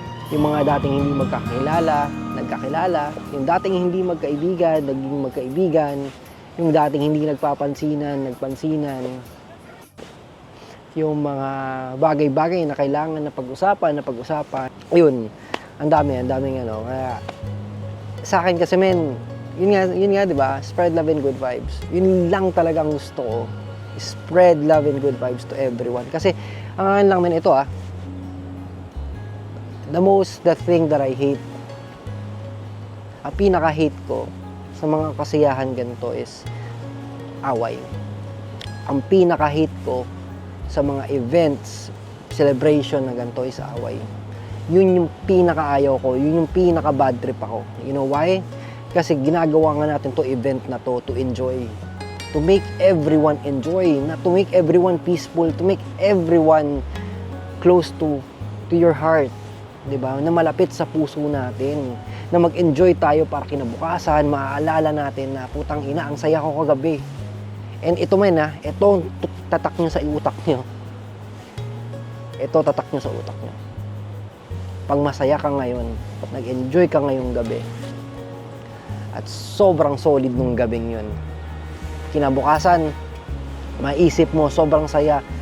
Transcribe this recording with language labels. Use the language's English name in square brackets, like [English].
[Filipino] Yung mga dating hindi nagkakilala, yung dating hindi magkaibigan, naging magkaibigan, yung dating hindi nagpansinan, yung mga bagay-bagay na kailangan na pag-usapan. Ayun, ang daming kaya sa akin kasi yun nga, di ba? [English] Spread love and good vibes. [Filipino] Yun lang talaga ang gusto ko. [English] Spread love and good vibes to everyone. [Filipino] Kasi, ang akin lang ito [English] the thing that I hate, [Filipino] ang pinaka-hate ko sa mga kasiyahan ganito is away. Ang pinaka-hate ko sa mga events, celebration na ganito is away. Yun yung pinaka-ayaw ko, yun yung pinaka-bad trip ako. [English] You know why? [Filipino] Kasi ginagawa nga natin to event na [English] to enjoy. To make everyone enjoy, not to make everyone peaceful, to make everyone close to your heart. [Filipino] Diba? Na malapit sa puso natin. Na mag-enjoy tayo para kinabukasan, maaalala natin na putang ina, ang saya ko kagabi. And ito ito tatak nyo sa utak nyo. Ito tatak nyo sa utak nyo. Pag masaya ka ngayon, nag-enjoy ka ngayong gabi, at sobrang solid nung gabing yun, kinabukasan, maisip mo, sobrang saya,